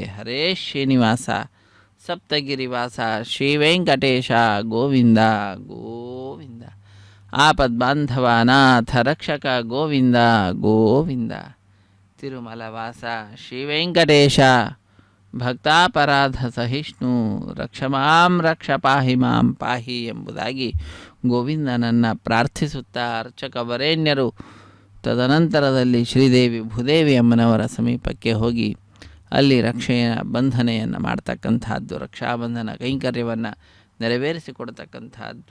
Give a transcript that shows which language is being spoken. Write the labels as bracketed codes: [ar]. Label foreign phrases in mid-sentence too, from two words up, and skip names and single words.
[sa] ಹರೇ ಶ್ರೀನಿವಾಸ ಸಪ್ತಗಿರಿವಾಸ ಶ್ರೀ ವೆಂಕಟೇಶ ಗೋವಿಂದ ಗೋವಿಂದ. ಆಪದ್ಬಾಂಧವ ನಾಥ ರಕ್ಷಕ ಗೋವಿಂದ ಗೋವಿಂದ. ತಿರುಮಲವಾಸ ಶ್ರೀ ವೆಂಕಟೇಶ ಭಕ್ತಾಪರಾಧ ಸಹಿಷ್ಣು ರಕ್ಷ ಮಾಂ ರಕ್ಷ ಪಾಹಿ ಮಾಂ ಪಾಹಿ [kn] ಎಂಬುದಾಗಿ ಗೋವಿಂದನನ್ನು ಪ್ರಾರ್ಥಿಸುತ್ತಾ ಅರ್ಚಕ ವರೇಣ್ಯರು ತದನಂತರದಲ್ಲಿ ಶ್ರೀದೇವಿ ಭೂದೇವಿ ಅಮ್ಮನವರ ಸಮೀಪಕ್ಕೆ ಹೋಗಿ ಅಲ್ಲಿ ರಕ್ಷೆಯ ಬಂಧನೆಯನ್ನು ಮಾಡ್ತಕ್ಕಂಥದ್ದು, ರಕ್ಷಾಬಂಧನ ಕೈಂಕರ್ಯವನ್ನು ನೆರವೇರಿಸಿಕೊಡ್ತಕ್ಕಂಥದ್ದು.